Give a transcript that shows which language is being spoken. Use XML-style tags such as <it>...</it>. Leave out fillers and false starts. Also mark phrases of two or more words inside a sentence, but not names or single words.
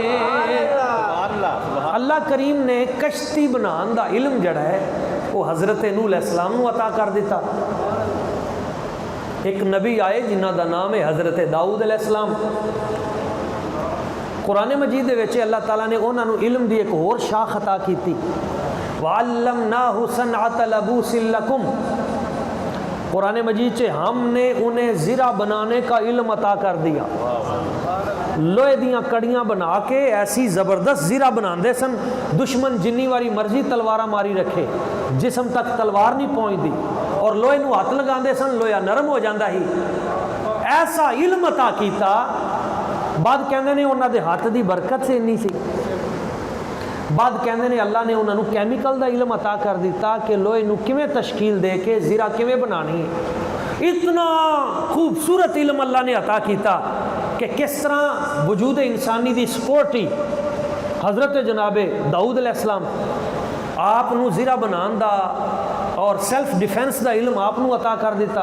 <pa>اللہ کریم نے کشتی بنان دا علم جڑا ہے وہ حضرت نوح علیہ السلام نو عطا کر دیتا۔ ایک نبی آئے جنہ دا نام ہے حضرت داؤد علیہ السلام، قرآن مجید دے وچ اللہ تعالیٰ نے انہاں نو علم دی ایک اور شاخ عطا کیتی،</pa> <ar>وَعَلَّمْنَاهُ صَنْعَةَ لَبُوسٍ لَكُمْ،</ar> <ur>قرآن مجید سے ہم نے انہیں زرہ بنانے کا علم عطا کر دیا،</ur> <pa>لوہے دیاں کڑیاں بنا کے ایسی زبردست زرہ بناندے سن دشمن جنی واری مرضی تلوارہ ماری رکھے جسم تک تلوار نہیں پہنچ دی، اور لوہے نو ہاتھ لگاندے سن لوہا نرم ہو جاندہ ہی، ایسا علم عطا کیتا۔ بعد کہندے نے انہاں دے ہاتھ دی برکت سے نہیں سی، بعد کہندے نے اللہ نے انہاں نو کیمیکل دا علم عطا کر دیتا کہ لوہے نو کیویں تشکیل دے کے زرہ کیویں بنانی ہے۔ اتنا خوبصورت علم اللہ نے عطا کیتا کہ کس طرح وجود انسانی دی سپورٹی حضرت جناب داؤد علیہ السلام آپ نو زرہ بنان دا اور</pa> <en>self defense</en> <pa>دا علم آپ نو عطا کر دیتا۔</pa>